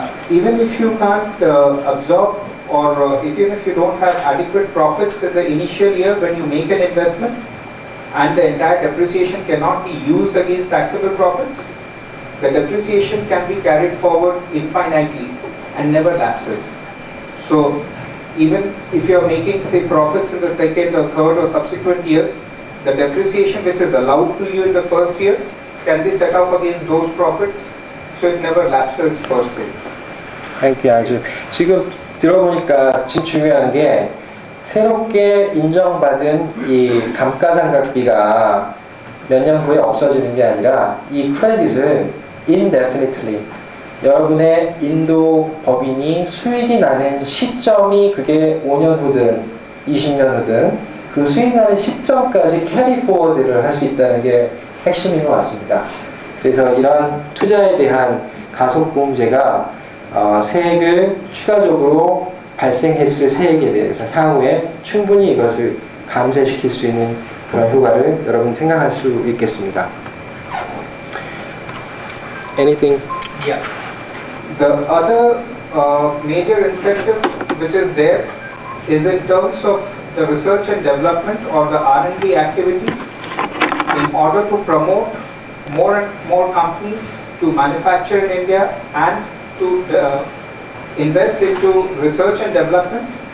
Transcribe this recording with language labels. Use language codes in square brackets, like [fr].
[en] Even if you can't absorb or even if you don't have adequate profits in the initial year when you make an investment and the entire depreciation cannot be used against taxable profits, the depreciation can be carried forward infinitely and never lapses. So even if you are making, say, profits in the second or third or subsequent years, the depreciation which is allowed to you in the first year can be set off against those profits, so it never lapses per se. Thank you, [ko] 아주 지금 들어보니까 지금 중요한 게 새롭게 인정받은 이 감가상각비가 몇 년 후에 없어지는 게 아니라 이 크레딧을 indefinitely 여러분의 인도 법인이 수익이 나는 시점이 그게 5년 후든 20년 후든 그 수익 나는 시점까지 캐리 포워드를 할 수 있다는 게 핵심인 것 같습니다. 그래서 이런 투자에 대한 가속공제가 세액을 추가적으로 발생했을 세액에 대해서 향후에 충분히 이것을 감쇄시킬 수 있는 그런 효과를 여러분 생각할 수 있겠습니다. [en] Anything? Yeah. The other major incentive which is there is in terms of the research and development or the R&D activities in order to promote more and more companies to manufacture in India and to invest into research and development.